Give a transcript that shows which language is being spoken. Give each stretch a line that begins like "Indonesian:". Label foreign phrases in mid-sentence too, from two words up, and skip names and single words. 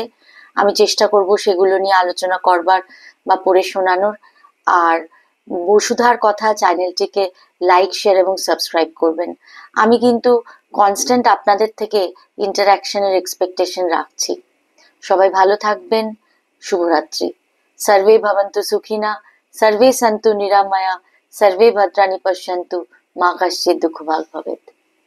Bangla: আমি চেষ্টা করব সেগুলো নিয়ে আলোচনা করবার বা পড়ে শোনানোর। আর বসুধার কথা চ্যানেলটিকে লাইক, শেয়ার এবং সাবস্ক্রাইব করবেন। আমি কিন্তু কনস্ট্যান্ট আপনাদের থেকে ইন্টারাকশনের এক্সপেকটেশন রাখছি। সবাই ভালো থাকবেন। শুভরাত্রি।
Sanskrit: সর্বে ভবন্তু সুখিনা, সর্বে সন্তু নিরাময়া, সর্বে ভদ্রাণি পশ্যন্তু, মা কশ্চিৎ দুঃখভাগ্ ভবেৎ।